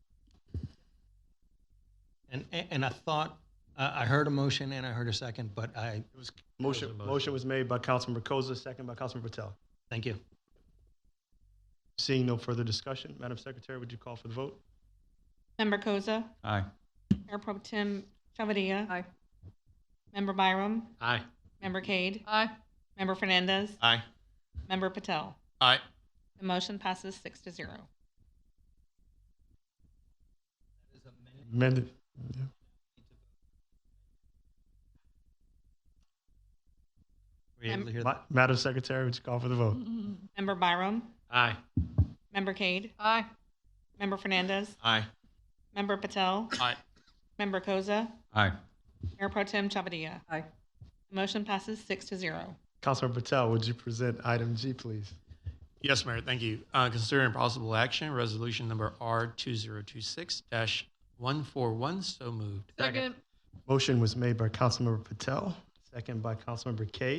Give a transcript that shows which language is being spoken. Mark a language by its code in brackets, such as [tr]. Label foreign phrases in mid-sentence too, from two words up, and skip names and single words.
[en] And I thought I heard a motion and I heard a second, but Motion was made by Councilmember Koza, second by Councilmember Patel. Thank you. Seeing no further discussion, Madam Secretary, would you call for the vote? Member Koza, Aye. Mayor Pro Tem Chavadilla, Aye. Member Byram, Aye. Member Cade, Aye. Member Fernandez, Aye. Member Patel. Aye. The motion passes 6-0. Amended. Yeah. Were you able to hear that? Madam Secretary, would you call for the vote? Member Byram, Aye. Member Cade, Aye. Member Fernandez, Aye. Member Patel, Aye. Member Koza, Aye. Mayor Pro Tem Chavadilla. Aye. The motion passes 6-0. Councilmember Patel, would you present item G, please? Yes, Mayor, thank you. Considering possible action, resolution number R2026-141, so moved. Second. Motion was made by Councilmember Patel, second by Councilmember Cade.